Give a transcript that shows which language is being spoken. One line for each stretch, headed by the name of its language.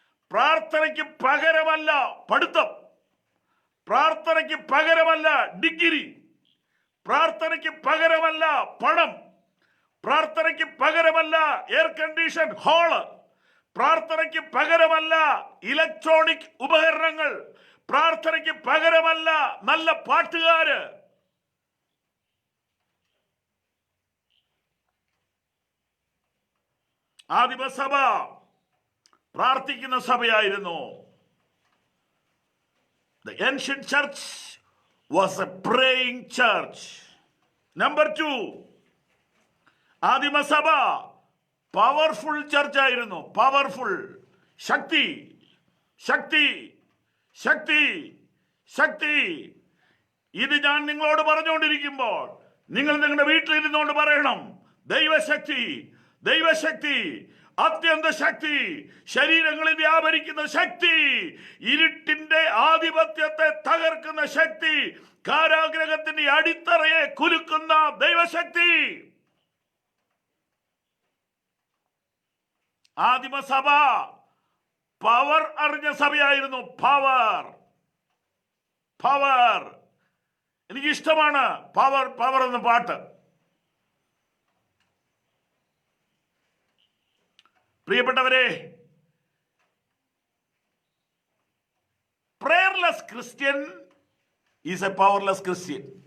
Malayalam: പ്രാർത്ഥനയ്ക്ക് പകരമല്ല പഠിത്തം, പ്രാർത്ഥനയ്ക്ക് പകരമല്ല ഡിഗ്രി, പ്രാർത്ഥനയ്ക്ക് പകരമല്ല പണം, പ്രാർത്ഥനയ്ക്ക് പകരമല്ല എയർ കണ്ടീഷൻ ഹാള്, പ്രാർത്ഥനയ്ക്ക് പകരമല്ല ഇലക്ട്രോണിക് ഉപകരണങ്ങൾ, പ്രാർത്ഥനയ്ക്ക് പകരമല്ല നല്ല പാട്ടുകാര്. ആദിമസഭ പ്രാർത്ഥിക്കുന്ന സഭയായിരുന്നു.
English: The ancient church was a praying church.
Malayalam: Number 2, ആദിമസഭ powerful church ആയിരുന്നു. പവർഫുൾ, ശക്തി, ശക്തി, ശക്തി, ശക്തി. ഇത് ഞാൻ നിങ്ങളോട് പറഞ്ഞുകൊണ്ടിരിക്കുമ്പോൾ നിങ്ങൾ നിങ്ങളുടെ വീട്ടിലിരുന്നുകൊണ്ട് പറയണം, ദൈവശക്തി, ദൈവശക്തി, അത്യന്ത ശക്തി, ശരീരങ്ങളിൽ വ്യാപരിക്കുന്ന ശക്തി, ഇരുട്ടിന്റെ ആധിപത്യത്തെ തകർക്കുന്ന ശക്തി, കാരാഗ്രഹത്തിന്റെ അടിത്തറയെ കുലുക്കുന്ന ദൈവശക്തി. ആദിമസഭ പവർ അറിഞ്ഞ സഭയായിരുന്നു. Power, power. എനിക്കിഷ്ടമാണ് പവർ, പവർ എന്ന പാട്ട്. പ്രിയപ്പെട്ടവരെ,
English: prayerless Christian is a powerless Christian.